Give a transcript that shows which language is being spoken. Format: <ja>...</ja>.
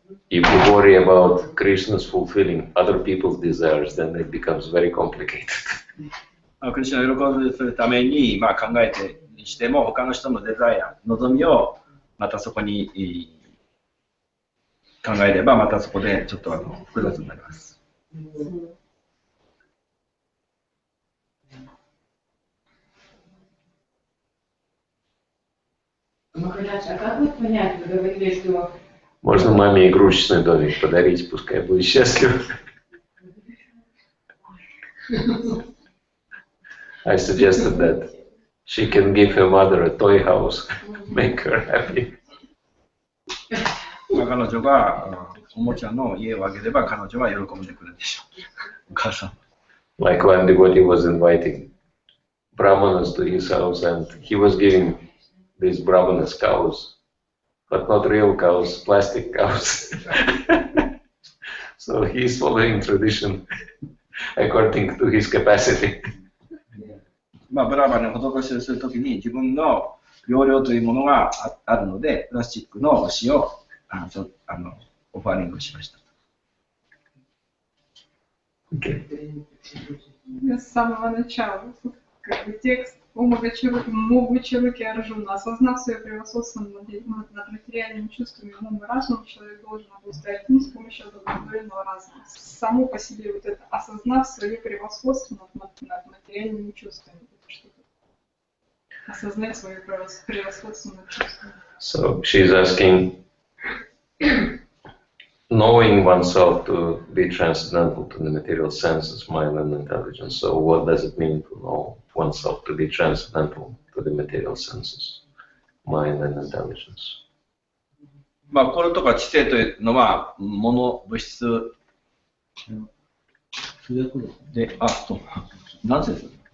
<en>If you worry about Krishna's fulfilling other people's desires, then it becomes very complicated.</en> <ja>クリシュナを喜ばせるために、まあ、考えてしても他の人のデザイア、望みをまたそこに考えればまたそこでちょっと複雑になります。</ja> <ru>Махарадж, а как вот понять, вы говорили, что... Можно маме игрушечный домик подарить, пускай будет счастлива.</ru> <en>I suggested that. she can give her mother a toy house, make her happy.</en> <ja>彼女がおもちゃの家をあげれば彼女は喜んでくれるでしょう。お母さん。</ja> <en>Like one devotee was inviting brahmanas to his house and he was giving these brahmanas cows, but not real cows, plastic cows. So he's following tradition according to his capacity.</en> <ja>まあブラマに施しをするときに自分の容量というものがあるので、プラスチックの牛をオファリングしました。</ja> <ru>С самого начала, как бы текст о могучей руки Арджуна, осознав свое превосходство над материальными чувствами, умом и разумом, человек должен обуздать ум с помощью одновременного разума. Само по себе вот это, осознав свое превосходство над материальными чувствами. Осознать свое превосходство над чувствами.</ru> <en>So she's asking, knowing oneself to be transcendental to the material senses, mind and intelligence. So what does it mean to know oneself to be transcendental to the material senses, mind and intelligence?</en> <ja>まあ心とか知性というのは物質で、何節？</ja>